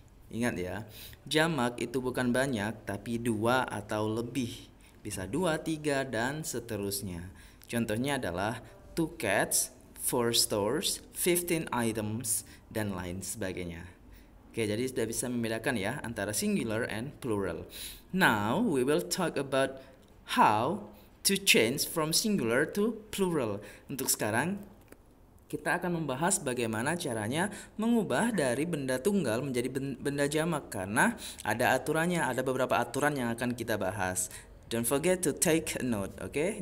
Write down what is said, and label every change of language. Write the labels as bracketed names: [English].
[Indonesian] Ingat ya, jamak itu bukan banyak, tapi dua atau lebih. Bisa dua, tiga, dan seterusnya. Contohnya adalah [English] two cats, four stores, 15 items, [Indonesian] dan lain sebagainya. Oke, jadi sudah bisa membedakan ya antara [English] singular and plural. Now, we will talk about how to change from singular to plural. [Indonesian] Untuk sekarang, kita akan membahas bagaimana caranya mengubah dari benda tunggal menjadi benda jamak, karena ada aturannya, ada beberapa aturan yang akan kita bahas. [English] Don't forget to take a note, oke?